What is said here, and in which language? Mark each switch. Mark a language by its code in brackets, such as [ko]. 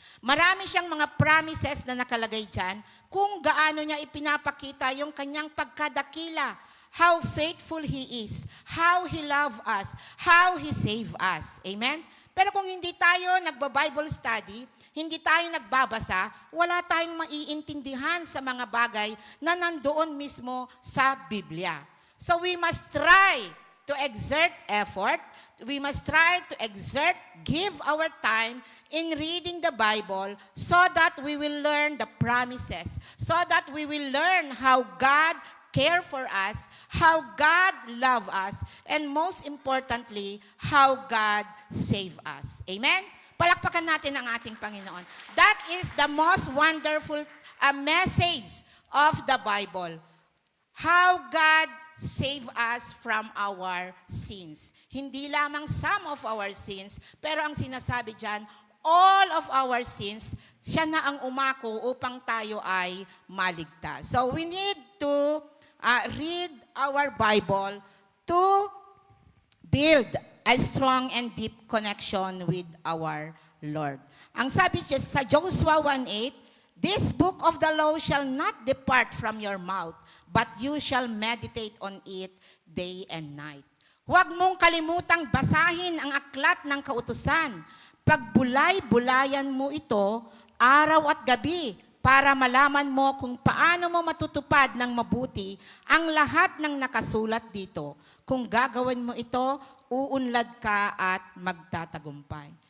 [tl] Marami siyang mga promises na nakalagay dyan kung gaano niya ipinapakita yung kanyang pagkadakila, [en] how faithful He is, how He loved us, how He saved us. [tl] Amen? Pero kung hindi tayo nagba-Bible study, hindi tayo nagbabasa, wala tayong maiintindihan sa mga bagay na nandoon mismo sa Biblia. [en] So we must try to exert effort. We must try to give our time in reading the Bible so that we will learn the promises, so that we will learn how God care for us, how God love us, and most importantly, how God save us. Amen? [tl] Palakpakan natin ang ating Panginoon. [en] That is the most wonderful message of the Bible. How God save us from our sins. [tl] Hindi lamang [en] some of our sins, [tl] pero ang sinasabi dyan, [en] all of our sins, [tl] siya na ang umako upang tayo ay maligtas. [en] So we need to read our Bible to build a strong and deep connection with our Lord. [tl] Ang sabi sa [en] Joshua 1:8, this book of the law shall not depart from your mouth, but you shall meditate on it day and night. [tl] Huwag mong kalimutang basahin ang aklat ng kautusan. Pagbulay-bulayan mo ito araw at gabi para malaman mo kung paano mo matutupad ng mabuti ang lahat ng nakasulat dito. Kung gagawin mo ito, uunlad ka at magtatagumpay.